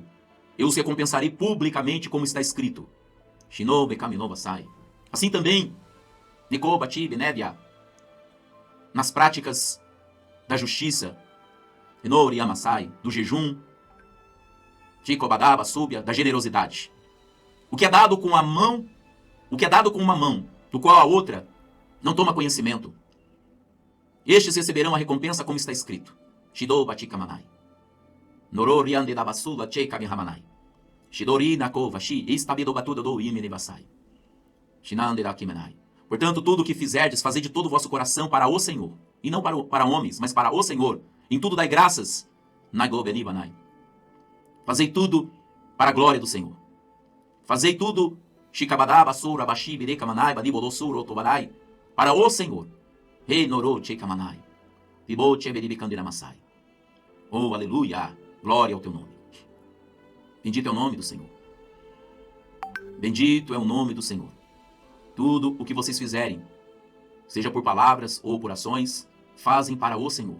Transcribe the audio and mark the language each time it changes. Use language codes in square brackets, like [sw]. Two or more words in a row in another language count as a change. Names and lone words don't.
[pt] Eu os recompensarei publicamente, como está escrito. Assim também, nas práticas da justiça, do jejum, da generosidade. O que é dado com uma mão, do qual a outra não toma conhecimento, estes receberão a recompensa como está escrito. Shidou Batikamanai. Norori ande da basula che kamihamanai. Shidori nakova shi istabido batuda do imene basai. Shinande da kimenai. Portanto, tudo o que fizerdes, fazei de todo o vosso coração para o Senhor, e não para homens, mas para o Senhor. Em tudo dai graças. Nagobenibanai. Fazei tudo para a glória do Senhor. Fazei tudo shikabadá basura bashi birekamanai badibodosuro tobarai para o Senhor. Rei norou che kamanai. Oh, aleluia! Glória ao teu nome. Bendito é o nome do Senhor. Bendito é o nome do Senhor. Tudo o que vocês fizerem, seja por palavras ou por ações, fazem para o Senhor.